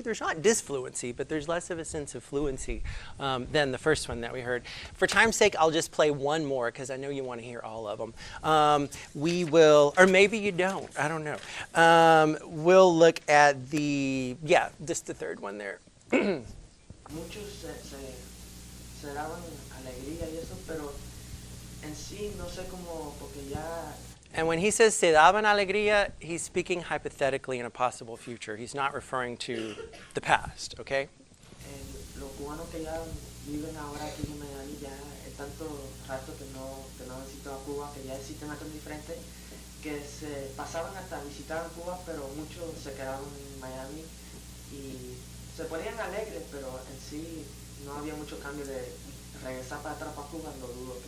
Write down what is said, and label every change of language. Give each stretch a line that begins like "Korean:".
English: There's not disfluency, but there's less of a sense of fluency than the first one that we heard. For time's sake, I'll just play one more because I know you want to hear all of them. We will, or maybe you don't, I don't know. We'll look at just the third one there.
Spanish: Muchos se daban alegría y eso, pero en sí no sé cómo, porque ya...
English: And when he says
Spanish: se daban alegría,
English: he's speaking hypothetically in a possible future. He's not referring to the past, okay?
Spanish: Los cubanos que ya viven ahora aquí en Miami, ya es tanto rato que no han visitado a Cuba, que ya el sistema es tan diferente, que se pasaban hasta visitar Cuba, pero muchos se quedaron en Miami y se ponían alegres, pero en sí no había mucho cambio de regresar para atrás para Cuba, lo dudo.